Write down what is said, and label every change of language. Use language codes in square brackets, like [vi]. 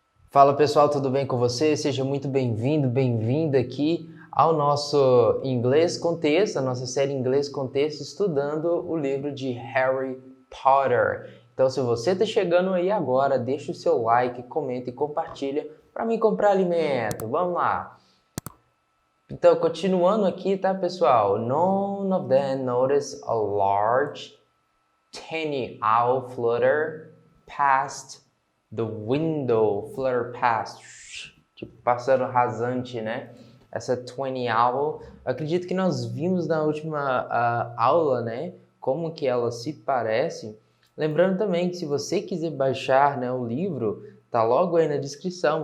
[pt] Fala pessoal, tudo bem com você? Seja muito bem-vindo, bem-vinda aqui ao nosso Inglês Contexto, a nossa série Inglês Contexto, estudando o livro de Harry Potter. Então, se você está chegando aí agora, deixa o seu like, comenta e compartilha para mim comprar alimento. Vamos lá! Então, continuando aqui, tá, pessoal? [en] None of them noticed a large, tiny owl flutter past the window. [pt] Flutter past, tipo pássaro rasante, né? Essa tiny owl. Acredito que nós vimos na última aula, né? Como que ela se parece. Lembrando também que se você quiser baixar, né, o livro, tá logo aí na descrição.